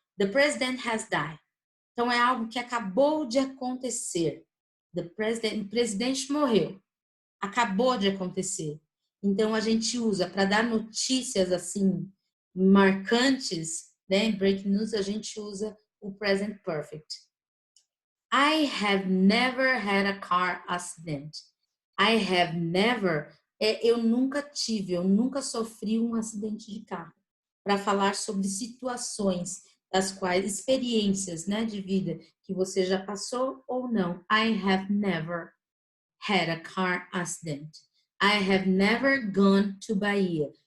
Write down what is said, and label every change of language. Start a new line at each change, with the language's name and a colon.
English: The president has died.
Portuguese: Então, é algo que acabou de acontecer. O presidente morreu. Acabou de acontecer. Então, a gente usa para dar notícias assim marcantes, né? Em breaking news, a gente usa o present perfect.
English: I have never had a car accident. I have never,
Portuguese: eu nunca tive, eu nunca sofri um acidente de carro. Para falar sobre situações das quais, experiências, né, de vida que você já passou ou não.
English: I have never had a car accident. I have never gone to Bahia.